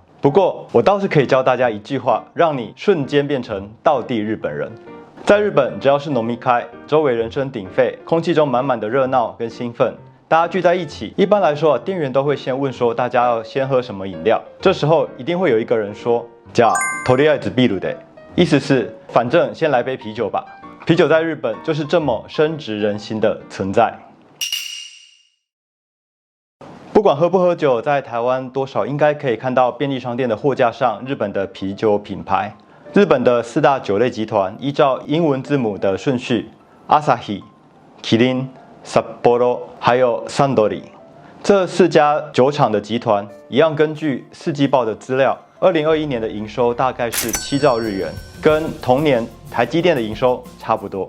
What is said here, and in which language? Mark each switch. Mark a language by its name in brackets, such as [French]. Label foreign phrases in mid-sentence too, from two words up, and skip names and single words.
[Chinese] 不过我倒是可以教大家一句话，让你瞬间变成道地日本人。在日本，只要是飲み会，周围人声鼎沸，空氣中满满的热闹跟兴奋。大家聚在一起，一般来说，店员都会先问说大家要先喝什么饮料。这时候一定会有一个人说：“ [Japanese] じゃあとりあえずビールで。” [Chinese] 意思是反正先来杯啤酒吧。啤酒在日本就是这么深植人心的存在。不管喝不喝酒，在台湾多少应该可以看到便利商店的货架上日本的啤酒品牌。日本的四大酒类集团依照英文字母的顺序， Asahi、Kirin、Sapporo 还有 Suntory 这4家酒厂的集团，一样根据四季报的资料，2021年的营收大概是7兆日元，跟同年台积电的营收差不多。